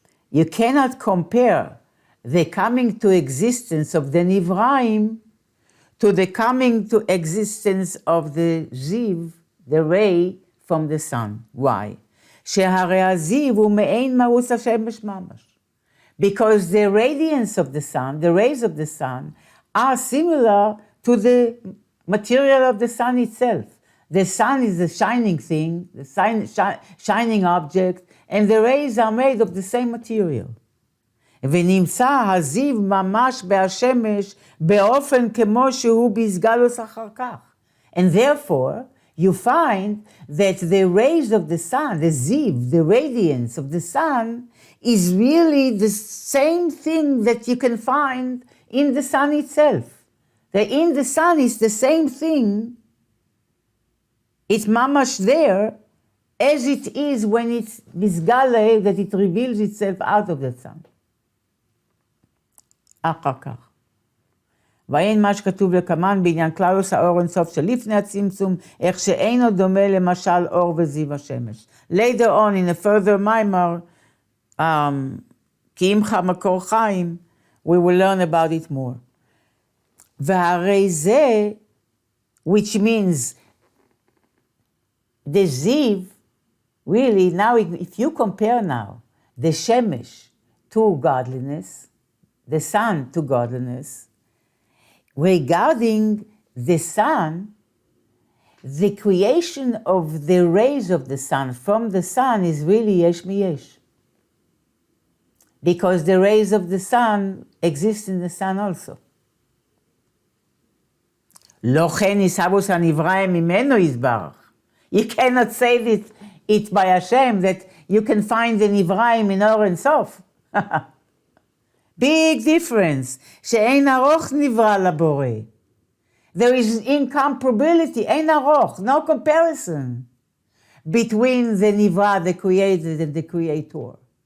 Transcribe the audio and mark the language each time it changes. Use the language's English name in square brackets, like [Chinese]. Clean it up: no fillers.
[English] You cannot compare the coming to existence of the Nivraim to the coming to existence of the Ziv, the ray from the sun. Why? [Hebrew] שהרי הזיו הוא מעין מהות השמש ממש. [English] Because the radiance of the sun, the rays of the sun, are similar to the material of the sun itself. The sun is a shining thing, the shining object, and the rays are made of the same material. [Hebrew] ונמצא הזיו ממש בהשמש באופן כמו שהוא בסגלוס אחר כך. [English] And therefore, you find that the rays of the sun, the ziv, the radiance of the sun, is really the same thing that you can find in the sun itself. That in the sun is the same thing, it's mamash there, as it is when it's misgale, that it reveals itself out of the sun. [Hebrew] אחר כך. ואין מה שכתוב לקמן בעניין כללוס האור אינסוף שלפני הצמצום, איך שאינו דומה למשל אור וזיו השמש. [English] Later on in a further mimer, [Hebrew] כי עמך מקור חיים, [English] we will learn about it more. [Hebrew] והרי זה, [English] which means the ziv, really, now if you compare now the shemesh to godliness, the sun to godliness, regarding the sun, the creation of the rays of the sun from the sun is really yesh miyesh. Because the rays of the sun exist in the sun also. [Hebrew] לא כן יסבוס הנברא ממנו יזברך. [English] You cannot say it by Hashem that you can find the nivraim in Or and Sof. Big difference. [Hebrew] שאין ארוך נברא לבורא. [English] There is incomparability, [Hebrew] אין ארוך, [English] no comparison between the nivra, the created, and the creator.